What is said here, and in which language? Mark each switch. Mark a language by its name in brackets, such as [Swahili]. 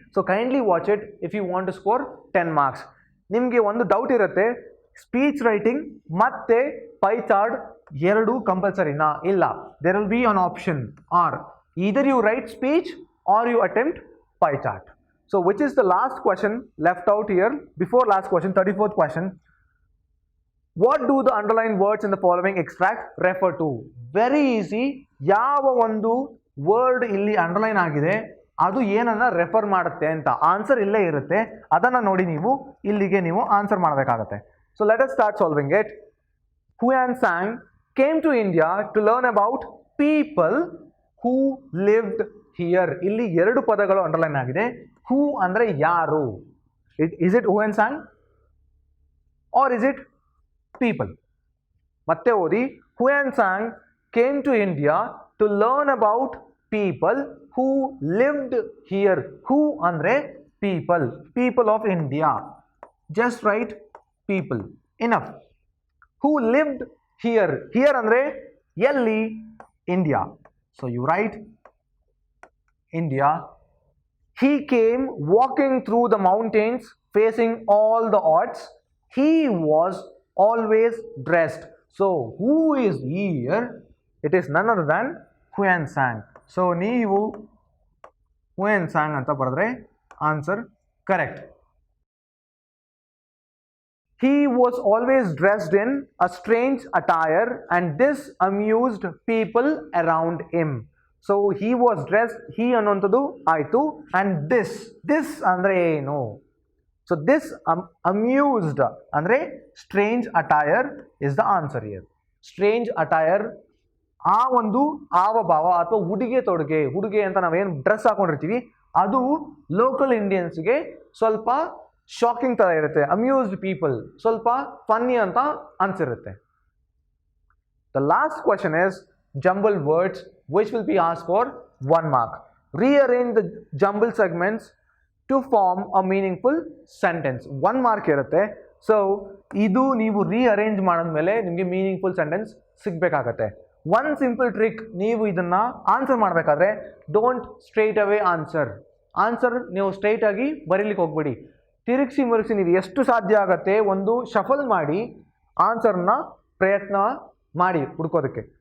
[English] So kindly watch it if you want to score 10 marks. [Kannada] ನಿಮಗೆ ಒಂದು doubt ಇರುತ್ತೆ, speech writing ಮತ್ತೆ pi chart ಎರಡು ಕಂಪಲ್ಸರಿನಾ? ಇಲ್ಲ. [English] There will be an option or either you write speech or you attempt pie chart. So which is the last question left out here? Before last question, 34th question. What do the underlined words in the following extract refer to? Very easy. [Kannada] ಯಾವ ಒಂದು word ಇಲ್ಲಿ underline ಆಗಿದೆ ಅದು ಏನನ್ನ refer ಮಾಡುತ್ತೆ ಅಂತ answer ಇಲ್ಲೇ ಇರುತ್ತೆ. ಅದನ್ನ ನೋಡಿ ನೀವು ಇಲ್ಲಿಗೆ ನೀವು ಆನ್ಸರ್ ಮಾಡಬೇಕಾಗುತ್ತೆ. [English] So let us start solving it. Huan Sang came to India to learn about people who lived here. [Kannada] ಇಲ್ಲಿ ಎರಡು ಪದಗಳು ಅಂಡರ್ಲೈನ್ ಆಗಿದೆ. ಹೂ ಅಂದ್ರೆ ಯಾರು? [English] Is it Huan Sang or is it people? [Kannada] ಮತ್ತೆ ಓದಿ. [English] Huan Sang came to India to learn about people who lived here. Who ಅಂದ್ರೆ people, people of India. Just write people, enough. Who lived here. Here [Kannada] ಅಂದ್ರೆ ಎಲ್ಲಿ? [English] India. So you write India. He came walking through the mountains facing all the odds. He was always dressed. So who is here? It is none other than Huan Sang. [Kannada] So ನೀವು Huan Sang ಅಂತ ಬರೆದ್ರೆ answer correct. [English] He was always dressed in a strange attire and this amused people around him. So he was dress, he [Kannada] ಅನ್ನುವಂಥದ್ದು ಆಯಿತು. [English] and this [Kannada] ಅಂದರೆ ಏನು? [English] So this amused ಅಂದರೆ strange attire is the answer here. [Kannada] Strange attire ಆ ಒಂದು ಹಾವಭಾವ ಅಥವಾ ಉಡುಗೆ ತೊಡುಗೆ, ಉಡುಗೆ ಅಂತ ನಾವೇನು ಡ್ರೆಸ್ ಹಾಕೊಂಡಿರ್ತೀವಿ ಅದು ಲೋಕಲ್ ಇಂಡಿಯನ್ಸ್ಗೆ ಸ್ವಲ್ಪ ಶಾಕಿಂಗ್ ಥರ ಇರುತ್ತೆ. [English] amused people [Kannada] ಸ್ವಲ್ಪ ಫನ್ನಿ ಅಂತ ಅನ್ಸಿರುತ್ತೆ. [English] The last question is jumbled words which will be asked for 1 mark. Rearrange the jumbled segments to form a meaningful sentence. [Kannada] 1 mark ಇರುತ್ತೆ. ಸೊ ಇದು ನೀವು ರೀಅರೇಂಜ್ ಮಾಡಿದ್ಮೇಲೆ ನಿಮಗೆ meaningful sentence ಸಿಗಬೇಕಾಗತ್ತೆ. [English] one simple trick, [Kannada] ನೀವು ಇದನ್ನು answer ಮಾಡಬೇಕಾದ್ರೆ [English] don't straight away answer [Kannada] ನೀವು straight ಆಗಿ ಬರೀಲಿಕ್ಕೆ ಹೋಗ್ಬೇಡಿ. ತಿರುಗಿಸಿ ಮರುಗಿಸಿ ನೀವು ಎಷ್ಟು ಸಾಧ್ಯ ಆಗುತ್ತೆ ಒಂದು ಶಫಲ್ ಮಾಡಿ ಆನ್ಸರ್ನ ಪ್ರಯತ್ನ ಮಾಡಿ ಹುಡ್ಕೋದಕ್ಕೆ.